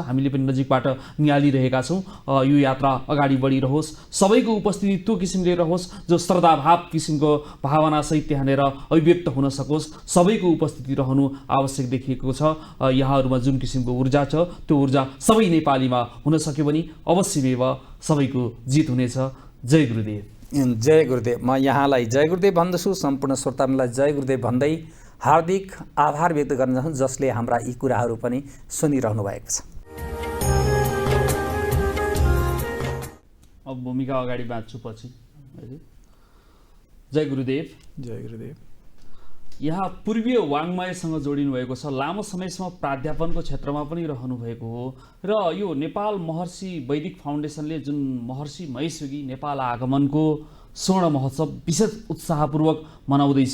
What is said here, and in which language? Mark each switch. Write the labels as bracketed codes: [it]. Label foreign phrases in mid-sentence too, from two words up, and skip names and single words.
[ne] हामीले पनि नजिकबाट निहालिरहेका छौँ। यो यात्रा अगाडि बढिरहोस्, सबैको उपस्थिति त्यो किसिमले रहोस् जो श्रद्धाभाव किसिमको भावनासहित त्यहाँनिर अभिव्यक्त हुन सकोस्। सबैको उपस्थिति रहनु आवश्यक देखिएको छ। यहाँहरूमा जुन किसिमको ऊर्जा छ त्यो ऊर्जा सबै नेपालीमा हुन सक्यो भने अवश्यमेव सबैको जित हुनेछ। जय गुरुदेव। जय गुरुदेव। म यहाँलाई जय गुरुदेव भन्दछु, सम्पूर्ण श्रोतालाई जय गुरुदेव भन्दै हार्दिक आभार व्यक्त गर्न चाहन्छु जसले हाम्रा यी कुराहरू पनि सुनिरहनु भएको छ। अब भूमिका अगाडि बाँच्छु पछि। जय गुरुदेव। जय गुरुदेव। यहाँ पूर्वीय वाङ्मयसँग जोडिनु भएको छ, लामो समयसम्म प्राध्यापनको क्षेत्रमा पनि रहनुभएको हो र यो नेपाल महर्षि वैदिक फाउन्डेसनले जुन महर्षि महेश योगी नेपाल आगमनको स्वर्ण महोत्सव विशेष उत्साहपूर्वक मनाउँदैछ।